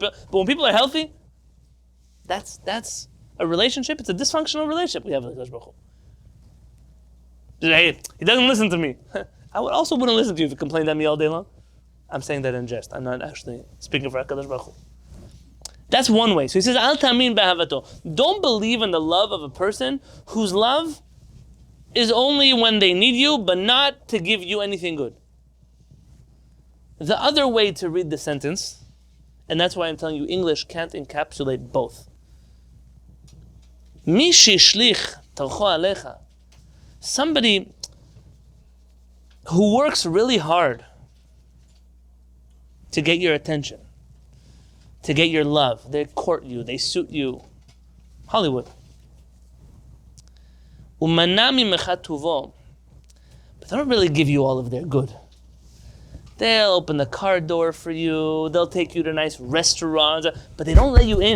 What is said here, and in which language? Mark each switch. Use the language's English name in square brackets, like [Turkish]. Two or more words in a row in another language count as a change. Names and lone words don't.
[English] But when people are healthy, that's a relationship. It's a dysfunctional relationship we have with [Hebrew] הקדוש ברוך הוא. [English] Hey, He doesn't listen to me. I also wouldn't listen to you if you complained at me all day long. I'm saying that in jest. I'm not actually speaking for [Hebrew] הקדוש ברוך הוא. [English] That's one way. So he says, [Hebrew] אל תאמין באהבתו. [English] Don't believe in the love of a person whose love is only when they need you, but not to give you anything good. The other way to read the sentence, and that's why I'm telling you English can't encapsulate both. [Hebrew] מי שישליך טרחו עליך. [English] Somebody who works really hard to get your attention, to get your love. They court you, they suit you. [Hebrew] Hollywood. ומונע ממך טובו. [English] But they don't really give you all of their good. They'll open the car door for you, they'll take you to nice restaurants, but they don't let you in.